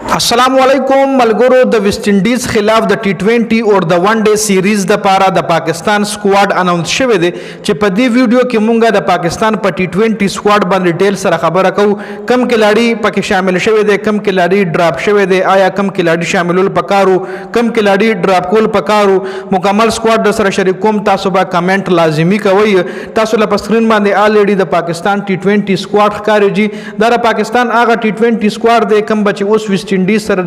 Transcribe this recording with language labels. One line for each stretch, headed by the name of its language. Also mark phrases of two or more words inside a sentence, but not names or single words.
Pashto: السلام علیکم ملګرو د ویسټ انډیز خلاف د ټي20 او د ون ډې سیریز د پاره د پاکستان سکواډ اناونس شوی دی چې په دې ویډیو کې مونږه د پاکستان په टी20 سکواډ باندې ډیټیل سره خبره کوو کم کلاړي پکې شامل شوی دي کم کلاړي ډراپ شوی دي آیا کم کلاړي شاملول پکارو کم کلاړي ډراپ کول پکارو مکمل سکواډ د سره شریک کوم تاسو به کمنټ لازمی کوي تاسو له پسکرین باندې الریډي د پاکستان टी20 سکواډ ښکاري جی د پاکستان هغه टी20 سکواډ د کم بچي اوس ویسټ انډیز سره